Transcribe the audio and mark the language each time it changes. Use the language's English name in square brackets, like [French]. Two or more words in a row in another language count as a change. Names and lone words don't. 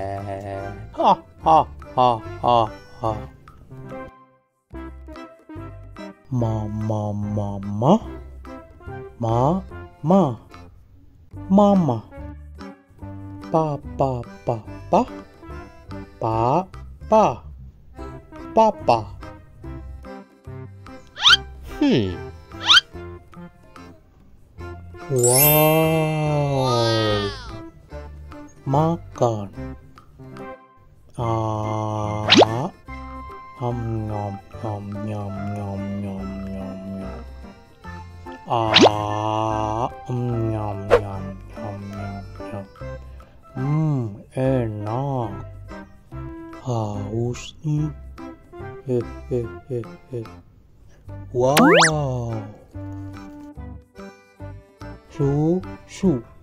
[Indonesian] Ha ha ha ha ha. Mama, mama, mama, mama. Papa, papa, papa, papa. Wow. Makan. Nom nom nom nom nom nom nom nom. Nom nom nom nom nom. Enak. Haus nih. Wow. Susu.